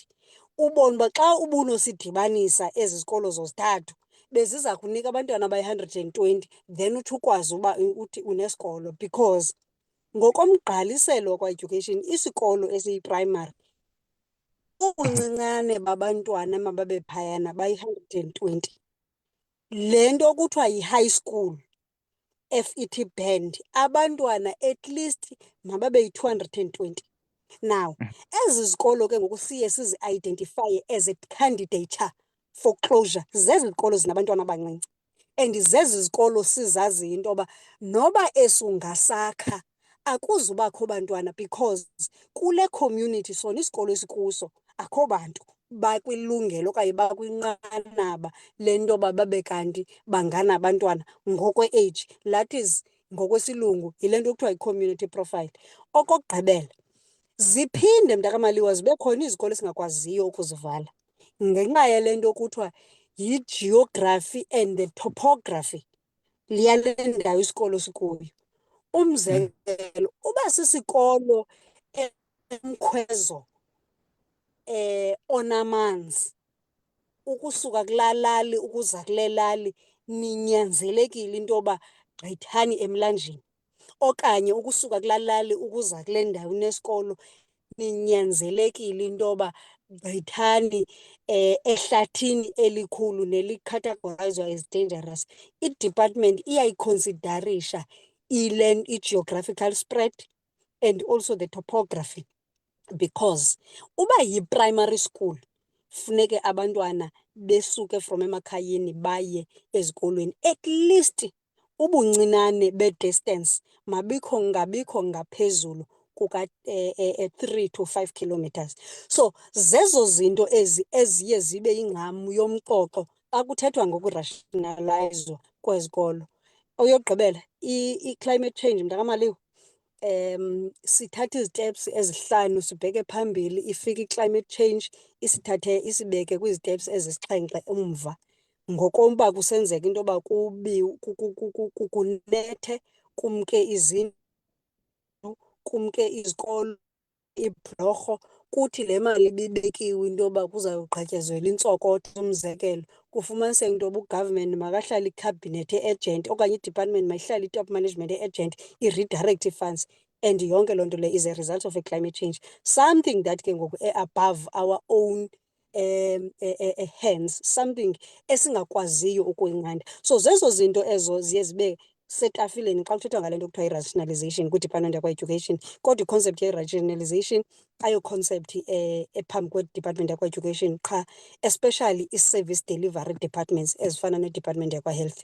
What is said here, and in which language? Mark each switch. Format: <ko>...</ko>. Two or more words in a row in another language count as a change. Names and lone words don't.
<xh>Ubone uba xa ubunosidibanisa ezi zikolo zozithathu beziza kunika abantwana abayi-120, then uthi ukwazi uba uthi unesikolo. Because ngokomgqaliselo kwa-education isikolo esiyi-primary ubuncinane babantwana emababe phayana bayi-120. Le nto kuthiwa yi-</xh> <en>high school FET band,</en> <xh>abantwana</xh> <en>at least</en> <xh>mababe yi-220. Now, ezi zikolo ke ngoku siye sizi-identifye</xh> <en>as a candidature for closure.</en> <xh>Zezi zikolo zinabantwana abancinci, and zezi zikolo sizaziyo into yoba noba esungasakha akuzubakho bantwana, because kule community sona isikolo esikuso akho bantu bakwilungelo okanye bakwinqanaba le nto yoba babe kanti banganabantwana ngokwe-age.</xh> <en>That is</en> <xh>ngokwesilungu yile nto kuthiwa yi-</xh> <en>community profile.</en> <xh>Okokugqibela, ziphinde mntakamaliwa zibe khona izikolo esingakwaziyo ukuzivala ngenxa yale nto kuthiwa yi-</xh> <en>geography and the topography</en> <xh>yale ndawo isikolo sikuyo. Umzekelo, uba sisikolo emkhwezo onamanzi, ukusuka kulaa lali ukuza kule lali ninyanzelekile into yoba gqithani emlanjeni, okanye ukusuka kulaa lali ukuza kule ndawo inesikolo ninyanzelekile into yoba gqithani ehlathini elikhulu nelikhathagorayizwa</xh> <en>as dangerous.</en> <xh>I-department iyayiconsiderisha i-</xh> <en>geographical spread and also the topography,</en> <xh>because uba yi-</xh> <en>primary school</en> <xh>funeke abantwana besuke from emakhayeni baye ezikolweni,</xh> <en>at least</en> <xh>ubuncinane be-distance ngabikho ngaphezulu kuka</xh> <en>3 to 5 kilometers.</en> <xh>So zezo zinto ezi eziye zibe yingqam yomxoxo xa kuthethwa ngokurationalizwa kwezikolo. Oyokugqibela, i-</xh> <en>climate change</en> <xh>mntakamaliwa, sithatha iziteps ezihlanu sibheke phambili, ifike i-</xh> <en>climate change</en> <xh>isithathe isibeke kwiziteps ezisixhenxe umva. Ngokomba kusenzeka into yoba kunethe, kumke izindlu, kumke izikolo, ibhlorho, kuthi le mali ibibekiwe into yoba kuzawugqatyezelwa intsokotho. Umzekelo, kufumaniseka into yoba ugovernment makahlale ikhabhinethi e-agent okanye i-department mayihlale i-</xh> <en>top management</en> <xh>e-agent i-</xh> <en>redirect funds,</en> <xh>and yonke loo nto le</xh> <en>is a result of a climate change, something that</en> <xh>ke ngoku</xh> <en>above our own hands, something</en> <xh>esingakwaziyo ukuyinqanda. So zezo zinto ezo ziye zibe setafileni xa kuthethwa ngale nto kuthiwa yi-rationalization kwiDepartment yakwa-Education. Kodwa iconcept ye-rationalization ayo concept ephambi kweDepartment yakwa-Education qha, especially i-</xh> <en>service delivery departments</en> <xh>ezifana neDepartment yakwa-Health.</xh>